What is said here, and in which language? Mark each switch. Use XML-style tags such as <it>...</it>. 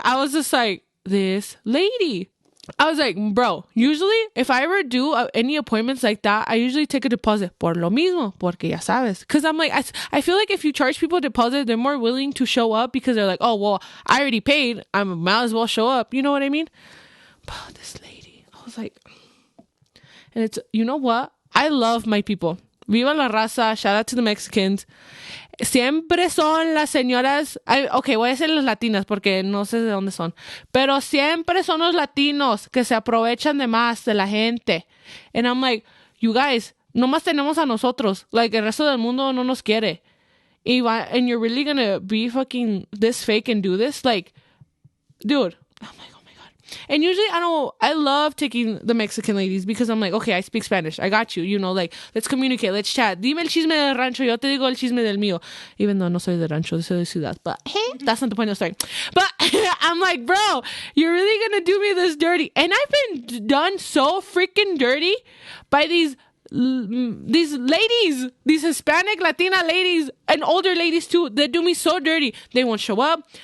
<en>I was just like, this lady. I was like, bro, usually if I ever do any appointments like that, I usually take a deposit</en> <es>por lo mismo, porque ya sabes.</es> <en>Because I'm like, I feel like if you charge people a deposit, they're more willing to show up because they're like, oh, well, I already paid. I might as well show up. You know what I mean? But this lady, I was like, and it's, you know what? I love my people. Viva la raza. Shout out to the Mexicans.</en> <es>Siempre son las señoras. Ok, voy a decir las latinas porque no sé de dónde son. Pero siempre son los latinos que se aprovechan de más de la gente.</es> <en>And I'm like, you guys,</en> <es>nomás tenemos a nosotros. Like, el resto del mundo no nos quiere.</es> <en>And you're really gonna be fucking this fake and do this? Like, dude. I'm like, oh my God. And usually I love taking the Mexican ladies because I'm like, okay, I speak Spanish. I got you. You know, like, let's communicate. Let's chat.</en> <es>Dime el chisme del rancho. Yo te digo el chisme del mío.</es> <en>Even though</en> <es>no soy de rancho, soy de ciudad.</es> <en>But hey, that's not the point of the story. But I'm like, bro, you're really going to do me this dirty. And I've been done so freaking dirty by these ladies, these Hispanic Latina ladies and older ladies too, they do me so dirty. They won't show up.</en>